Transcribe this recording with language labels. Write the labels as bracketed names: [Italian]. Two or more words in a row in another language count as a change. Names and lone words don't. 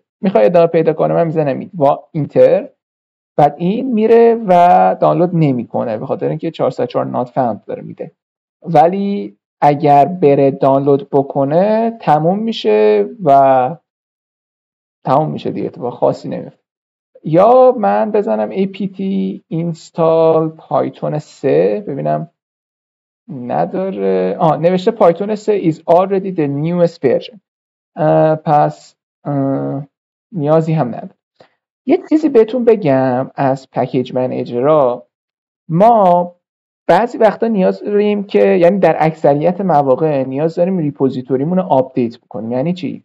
[Persian] میخوای ادامه پیدا کنه من میزنم اینتر، بعد این میره و دانلود نمیکنه به خاطر اینکه 404 [English] not found [Persian] داره میده. ولی اگر بره دانلود بکنه تموم میشه و تموم میشه دیگه، اتفاق خاصی نمیفته. یا من بزنم apt install python 3 ببینم نداره. [English] نوشته python 3 is already the newest version. [Persian] پس نیازی هم نداره. یه چیزی بهتون بگم از پکیج منیجرها، ما بعضی وقتا نیاز داریم که، یعنی در اکثریت مواقع نیاز داریم ریپوزیتوریمون رو آپدیت بکنیم. یعنی چی؟